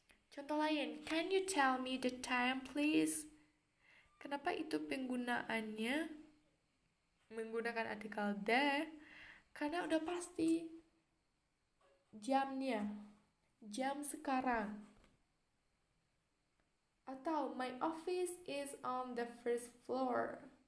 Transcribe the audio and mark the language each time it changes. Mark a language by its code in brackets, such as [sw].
[id] Contoh lain, [en] can you tell me the time please? [id] Kenapa itu penggunaannya menggunakan artikel the? Karena udah pasti jamnya, jam sekarang. [en] Atau my office is on the first floor.